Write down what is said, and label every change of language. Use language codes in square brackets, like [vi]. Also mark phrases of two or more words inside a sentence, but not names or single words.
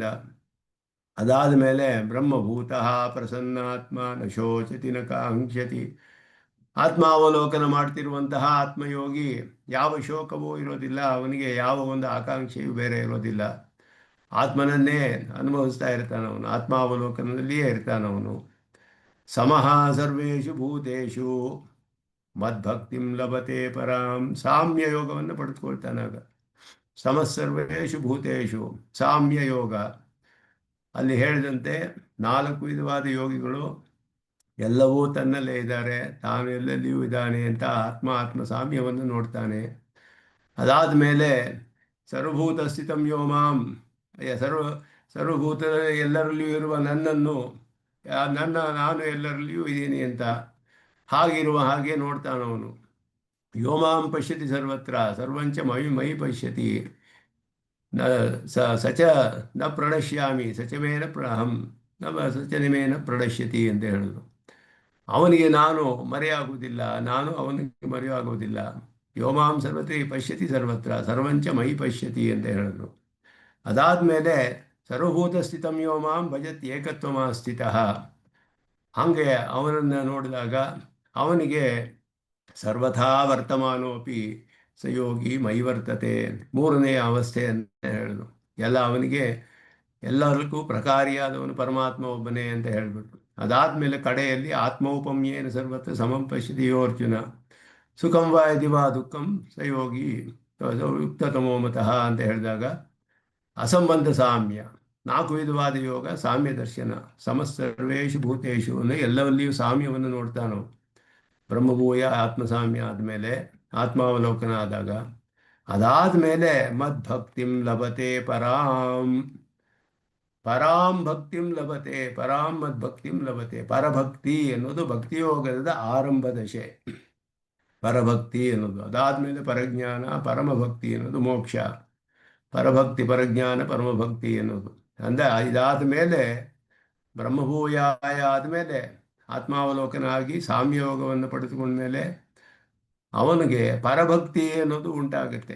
[kn] ಅದಾದ ಮೇಲೆ [sa] ಬ್ರಹ್ಮಭೂತಃ ಪ್ರಸನ್ನಾತ್ಮ ನ ಶೋಚತಿ ನ ಕಾಂಕ್ಷತಿ, [kn] ಆತ್ಮಾವಲೋಕನ ಮಾಡ್ತಿರುವಂತಹ ಆತ್ಮಯೋಗಿ ಯಾವ ಶೋಕವೂ ಇರೋದಿಲ್ಲ, ಅವನಿಗೆ ಯಾವ ಒಂದು ಆಕಾಂಕ್ಷೆಯೂ ಬೇರೆ ಇರೋದಿಲ್ಲ. ಆತ್ಮನನ್ನೇ ಅನುಭವಿಸ್ತಾ ಇರ್ತಾನವನು, ಆತ್ಮಾವಲೋಕನದಲ್ಲಿಯೇ ಇರ್ತಾನವನು. [sa] ಸಮಃ ಸರ್ವೇಷು ಭೂತೇಷು ಮದ್ಭಕ್ತಿಂ ಲಭತೆ ಪರಾಂ, [kn] ಸಾಮ್ಯ ಯೋಗವನ್ನು ಪಡೆದುಕೊಳ್ತಾನಾಗ. [sa] ಸಮಸ್ಸರ್ವೇಷು ಭೂತೇಷು [kn] ಸಾಮ್ಯ ಯೋಗ, ಅಲ್ಲಿ ಹೇಳಿದಂತೆ 4 ವಿಧವಾದ ಯೋಗಿಗಳು ಎಲ್ಲವೂ ತನ್ನಲ್ಲೇ ಇದ್ದಾರೆ, ತಾನು ಎಲ್ಲೆಲ್ಲಿಯೂ ಇದ್ದಾನೆ ಅಂತ ಆತ್ಮ ಸಾಮ್ಯವನ್ನು ನೋಡ್ತಾನೆ. ಅದಾದ ಮೇಲೆ [sa] ಸರ್ವಭೂತ ಸ್ಥಿತಂ ಯೋ ಮಾಂ, [kn] ಸರ್ವಭೂತ ಎಲ್ಲರಲ್ಲಿಯೂ ಇರುವ ನನ್ನನ್ನು, ನಾನು ಎಲ್ಲರಲ್ಲಿಯೂ ಇದ್ದೀನಿ ಅಂತ ಹಾಗಿರುವ ಹಾಗೆ ನೋಡ್ತಾನವನು. [sa] ಯೋಮಾಂ ಪಶ್ಯತಿ ಸರ್ವತ್ರ ಸರ್ವಂಚ ಮಯಿ ಪಶ್ಯತಿ ಸಚ ನ ಪ್ರಣಶ್ಯಾಮಿ ಸಚಮೇನ ಅಹಂ ಸಚನಿಮೇನ ಪ್ರಣಶ್ಯತಿ [kn] ಅಂತ ಹೇಳೋದು. ಅವನಿಗೆ ನಾನು ಮರೆಯಾಗುವುದಿಲ್ಲ, ನಾನು ಅವನಿಗೆ ಮರೆಯಾಗುವುದಿಲ್ಲ. [sa] ಯೋಮಾಂ ಸರ್ವತ್ರ ಪಶ್ಯತಿ ಸರ್ವತ್ರ ಸರ್ವಂಚ ಮಯಿ ಪಶ್ಯತಿ [kn] ಅಂತ ಹೇಳಿದ್ರು. [sa] ಅದಾದಮೇಲೆ ಸರ್ವಭೂತ ಸ್ಥಿತಂ ಯೋಮಾಂ ಭಜತ್ ಏಕತ್ವಮ ಸ್ಥಿತಃ, [kn] ಹಾಗೆ ಅವನನ್ನು ನೋಡಿದಾಗ ಅವನಿಗೆ [sa] ಸರ್ವಥಾ ವರ್ತಮಾನೋಪಿ ಸಯೋಗಿ ಮೈ ವರ್ತತೆ, [kn] 3ನೇ ಅವಸ್ಥೆ ಅಂತ ಹೇಳಿದ್ರು. ಅವನಿಗೆ ಎಲ್ಲರಿಗೂ ಪ್ರಕಾರಿಯಾದವನು ಪರಮಾತ್ಮ ಒಬ್ಬನೇ ಅಂತ ಹೇಳಿಬಿಟ್ಟು, ಅದಾದಮೇಲೆ ಕಡೆಯಲ್ಲಿ [sa] ಆತ್ಮೌಪಮ್ಯೇನ ಸರ್ವತ್ರ ಸಮಂ ಪಶ್ಯತಿಯೋ ಅರ್ಜುನ ಸುಖಂ ವಾ ಯದಿ ವಾ ದುಃಖಂ ಸಯೋಗಿ ಯುಕ್ತತಮೋ ಮತಃ [kn] ಅಂತ ಹೇಳಿದಾಗ ಅಸಂಬಂಧ ಸಾಮ್ಯ, 4 ವಿಧವಾದ ಯೋಗ, ಸಾಮ್ಯ ದರ್ಶನ, [sa] ಸಮಸ್ಸರ್ವೇಷು ಭೂತೇಷು [kn] ಅಂದರೆ ಎಲ್ಲವಲ್ಲಿಯೂ ಸಾಮ್ಯವನ್ನು ನೋಡ್ತಾನೋ. ಬ್ರಹ್ಮಭೂಯ ಆತ್ಮಸಾಮ್ಯ ಆದಮೇಲೆ ಆತ್ಮಾವಲೋಕನ ಆದಾಗ, ಅದಾದ ಮೇಲೆ [sa] ಮದ್ಭಕ್ತಿಂ ಲಭತೆ ಪರಾಂ ಭಕ್ತಿಂ ಲಭತೆ, ಪರಾಂ ಮದ್ಭಕ್ತಿಂ ಲಭತೆ. [kn] ಪರಭಕ್ತಿ ಅನ್ನೋದು ಭಕ್ತಿಯೋಗದ ಆರಂಭ ದಶೆ, ಪರಭಕ್ತಿ ಅನ್ನೋದು. ಅದಾದಮೇಲೆ ಪರಜ್ಞಾನ, ಪರಮಭಕ್ತಿ ಅನ್ನೋದು ಮೋಕ್ಷ. ಪರಭಕ್ತಿ, ಪರಜ್ಞಾನ, ಪರಮಭಕ್ತಿ ಎನ್ನುವುದು. ಅಂದರೆ ಇದಾದ ಮೇಲೆ ಬ್ರಹ್ಮಭೂಯಾಯ ಆದಮೇಲೆ ಆತ್ಮಾವಲೋಕನ ಆಗಿ ಸಾಮ್ಯಯೋಗವನ್ನು ಪಡೆದುಕೊಂಡ ಮೇಲೆ ಅವನಿಗೆ ಪರಭಕ್ತಿ ಅನ್ನೋದು ಉಂಟಾಗುತ್ತೆ.